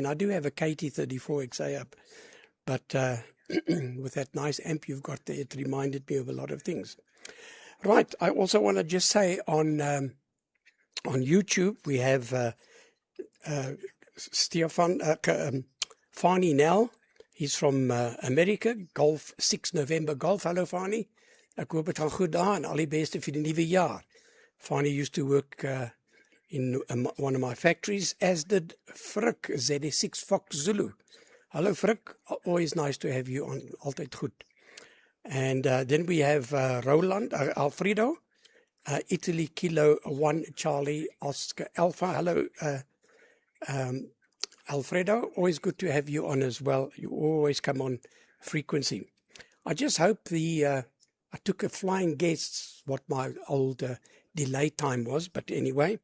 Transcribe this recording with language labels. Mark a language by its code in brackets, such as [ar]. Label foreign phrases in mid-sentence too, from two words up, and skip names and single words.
[en] I do have a KT34XA up, but with that nice amp you've got there, it reminded me of a lot of things. Right, I also want to just say on YouTube we have Stefan Fani Nell. He's from America, Golf 6 November Golf. Hello, Fani. [af] Ek hoop dit gaan goed daar en al die beste vir die nuwe jaar. [en] Fanny used to work in one of my factories, as did Frick, ZD6 Fox Zulu. Hello Frick, always nice to have you on, [af] altyd goed. [en] And then we have Roland, Alfredo, Italy Kilo 1 Charlie Oscar Alpha. Hello Alfredo, always good to have you on as well. You always come on frequency. I just hope I took a flying guess what my old delay time was, but anyway.